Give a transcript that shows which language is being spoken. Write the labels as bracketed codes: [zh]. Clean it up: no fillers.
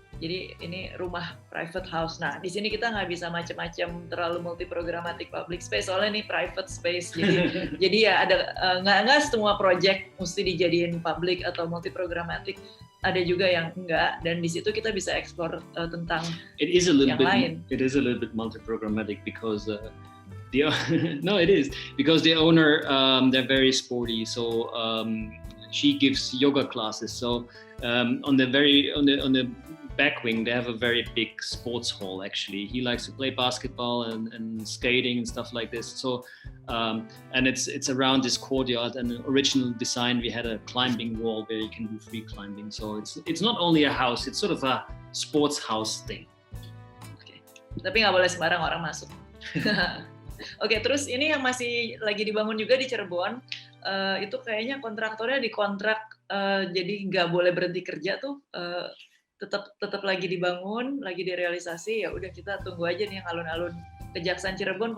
[id] Jadi ini rumah private house. Nah, di sini kita nggak bisa macam-macam terlalu multiprogrammatic public space, soalnya ini private space. Jadi ya ada nggak semua project mesti dijadiin public atau multiprogrammatic. Ada juga yang enggak, dan di situ kita bisa explore tentang yang lain. [en] It is a little bit multiprogrammatic because no, it is because the owner they're very sporty, so she gives yoga classes. So on the back wing, they have a very big sports hall. Actually, he likes to play basketball and skating and stuff like this. So, and it's around this courtyard. And the original design, we had a climbing wall where you can do free climbing. So it's not only a house; it's sort of a sports house thing. Okay. [id] Tapi nggak boleh sembarang orang masuk. Oke, terus ini yang masih lagi dibangun juga di Cirebon. Itu kayaknya kontraktornya dikontrak, jadi nggak boleh berhenti kerja tuh. Tetap lagi dibangun, lagi direalisasi. Ya udah kita tunggu aja nih yang alun-alun Kejaksaan Cirebon.